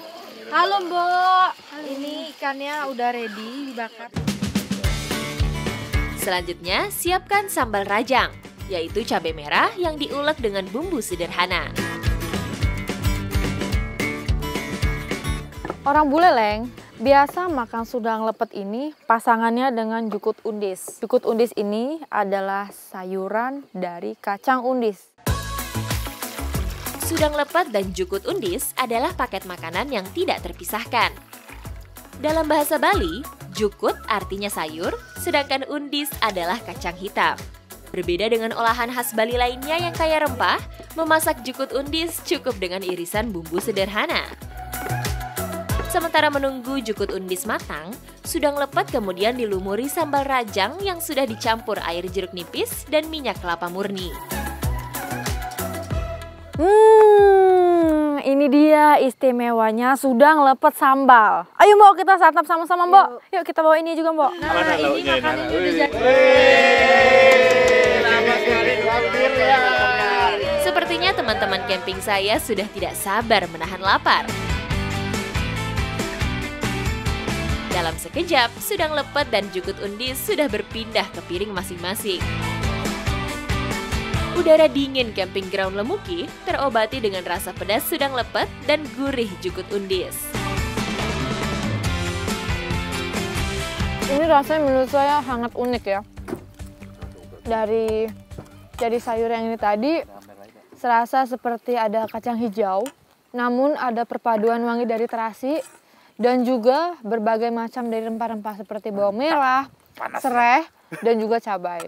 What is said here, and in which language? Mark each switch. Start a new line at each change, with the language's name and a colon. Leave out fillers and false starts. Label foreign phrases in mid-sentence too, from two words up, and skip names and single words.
Indonesian: Halo Mbok, ini ikannya udah ready dibakar. Selanjutnya, siapkan sambal rajang, yaitu cabai merah yang diulek dengan bumbu sederhana. Orang Buleleng biasa makan sudang lepet ini pasangannya dengan jukut undis. Jukut undis ini adalah sayuran dari kacang undis. Sudang lepet dan jukut undis adalah paket makanan yang tidak terpisahkan. Dalam bahasa Bali, jukut artinya sayur, sedangkan undis adalah kacang hitam. Berbeda dengan olahan khas Bali lainnya yang kaya rempah, memasak jukut undis cukup dengan irisan bumbu sederhana. Sementara menunggu jukut undis matang, sudang lepet kemudian dilumuri sambal rajang yang sudah dicampur air jeruk nipis dan minyak kelapa murni. Ini dia istimewanya sudang lepet sambal. Ayo Mbok, kita santap sama-sama Mbok. Yuk kita bawa ini juga Mbok. Nah, Mana ini lauknya ini? makanannya udah jadi. Sepertinya teman-teman camping saya sudah tidak sabar menahan lapar. Dalam sekejap, sudang lepet dan jukut undis sudah berpindah ke piring masing-masing. Udara dingin
English: camping ground
Indonesian: Lemuki terobati dengan rasa pedas sudang lepet dan gurih jukut undis. Ini rasanya menurut saya sangat unik ya. Dari sayur yang ini tadi, serasa seperti ada kacang hijau, namun ada perpaduan wangi dari terasi, dan juga berbagai macam dari rempah-rempah seperti bawang merah, serai, dan juga cabai.